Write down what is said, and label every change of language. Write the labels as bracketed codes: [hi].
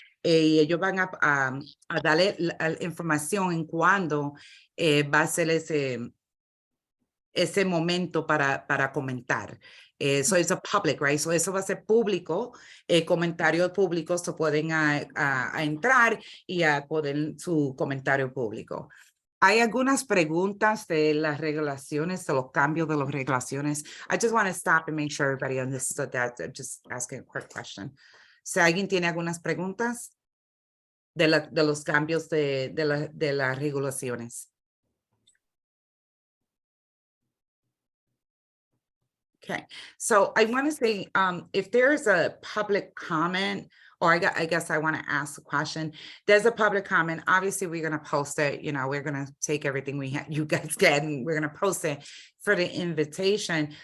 [es] Y ellos van a darle la información en cuándo va a ser ese momento para comentar. [en] So it's a public, right? [es] So eso va a ser público, comentarios públicos se pueden a entrar y a poner su comentario público. Hay algunas preguntas de las regulaciones, de los cambios de las regulaciones. [en] I just want to stop and make sure everybody understood that. I'm just asking a quick question. [es] Si alguien tiene algunas preguntas de los cambios de las regulaciones. [en] Okay, so I want to say, if there is a public comment or I guess I want to ask a question. There's a public comment. Obviously, we're going to post it. You know, we're going to take everything you guys get, and we're going to post it for the invitation.